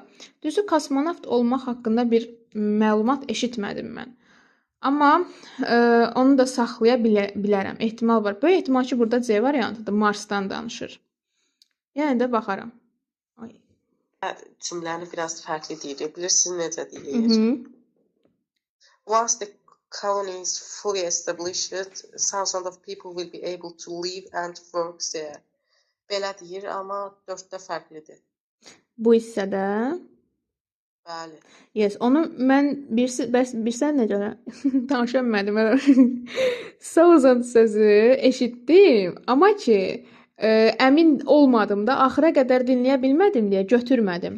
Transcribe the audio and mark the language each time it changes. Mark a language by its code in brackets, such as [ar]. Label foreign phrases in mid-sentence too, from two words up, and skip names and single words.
[az] Düzü, kosmonavt olmaq haqqında bir məlumat eşitmədim mən. Amma onu da saxlaya bilərəm. Ehtimal var. Böyük ehtimal ki, burada C variantıdır. Marsdan danışır. Yəni də baxaram. Cümləni biraz fərqli deyilir. Bilirsiniz necə deyilir? [en] Once the colony is fully established, thousands of people will be able to live and work there. [az] Belə deyir, amma 4-də fərqlidir. Bu hissədə? Bəli. Yes, onu mən bir sən necə danışa bilmədim. Thousand sözü eşitdim, amma ki əmin olmadım da, axıra qədər dinləyə bilmədim deyə götürmədim.